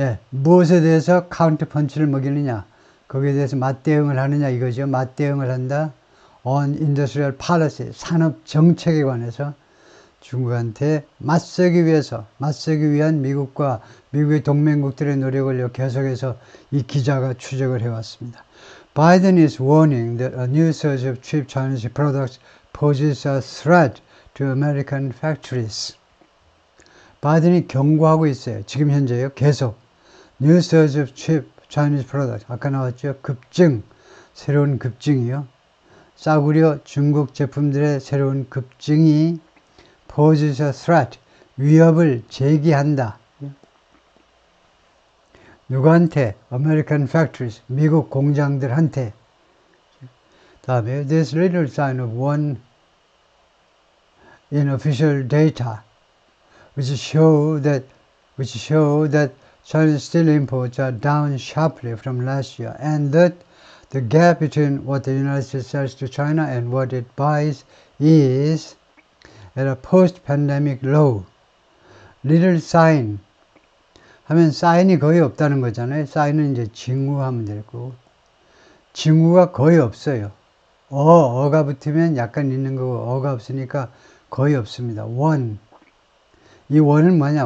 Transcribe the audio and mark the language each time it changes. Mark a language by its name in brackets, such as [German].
[Korean] 무엇에 대해서 카운터 펀치를 먹이느냐. 거기에 대해서 맞대응을 하느냐 이거죠. 맞대응을 한다. [English] On industrial policy, [Korean] 산업 정책에 관해서 중국한테 맞서기 위한 미국의 동맹국들의 노력을 계속해서 이 기자가 추적을 해왔습니다. [English] Biden is warning that a new surge of cheap Chinese products poses a threat to American factories. [Korean] 바이든이 경고하고 있어요. 지금 현재요. 계속. [English] New surge of cheap Chinese products. [Korean] 아까 나왔죠. 새로운 급증이요. 싸구려 중국 제품들의 새로운 급증이 [English] poses a threat, [Korean] 위협을 제기한다. 누구한테? [English] American factories, [Korean] 미국 공장들한테. 다음에 [English] there's little sign of one in official data which show that Chinese steel imports are down sharply from last year and that the gap between what the United States sells to China and what it buys is at a post-pandemic low. [Korean] Little sign 하면 사인이 거의 없다는 거잖아요. 사인은 이제 징후하면 될 거고. 징후가 거의 없어요. 어가 붙으면 약간 있는 거고 어가 없으니까 거의 없습니다. 이 원은 뭐냐?